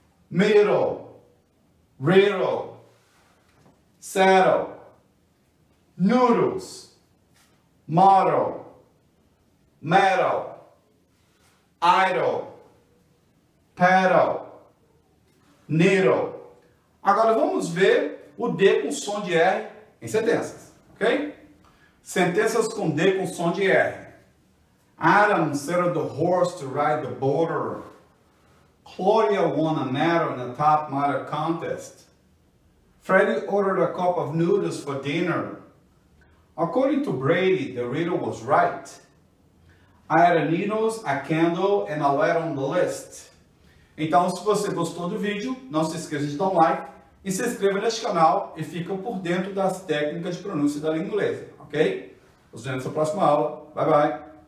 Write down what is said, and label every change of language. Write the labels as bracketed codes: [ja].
[en] middle, riddle, saddle, noodles, model, metal, idle, pedal, needle. [pt] Agora vamos ver o D com som de R em sentenças, ok? Sentenças com D com som de R. [en] Adam saddled the horse to ride the border. Claudia won a medal in the top model contest. Freddie ordered a cup of noodles for dinner. According to Brady, the riddle was right. I added needles, a candle, and a letter on the list. [pt] Então, se você gostou do vídeo, não se esqueça de dar um like e se inscreva neste canal e fica por dentro das técnicas de pronúncia da língua inglesa, ok? Nos vemos na próxima aula. [en] Bye, bye!